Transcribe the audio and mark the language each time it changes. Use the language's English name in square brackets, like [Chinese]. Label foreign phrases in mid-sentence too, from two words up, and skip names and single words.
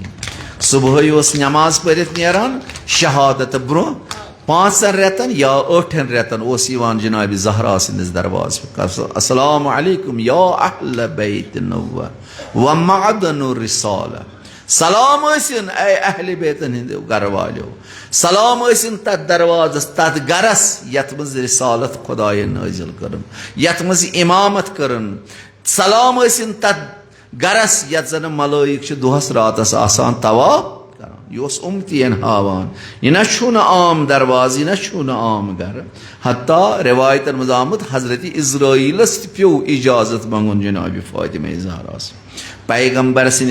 [Kashmiri] صبحٲے اوس نماز پٔرِتھ نیران شہادت برونٛہہ 5 رٮ۪تن یا 8 رٮ۪تن اوس یِوان جناب زہرا سٕنٛدِس درواز پٮ۪ٹھ [Arabic] السلام علیکم یا اہل بیت نبوہ و معدن الرسالہ [Kashmiri] سلام ٲسِن اے اہل بیتن ہٕنٛدیو گرٕ والیو سلام ٲسِن تتھ دروازس تتھ گرس یتھ منٛز رسالت خۄداین نٲزل کٔرٕن یتھ منٛز امامت کٔرٕن سلام ٲسِن تتھ گرس یتھ زن ملٲیک چھِ دۄہس راتس آسان طواف کران یہ اوس اُمتین ہاوان یہ نہ چھُنہٕ عام درواز یہ نہ چھُنہٕ عام گرٕ حتیٰ روایتن منٛز آمُت حضرت اسرائیلس تہِ پیوٚو اجازت منٛگُن جناب فاطمہ زہراس پیغمبر سٕنٛدِ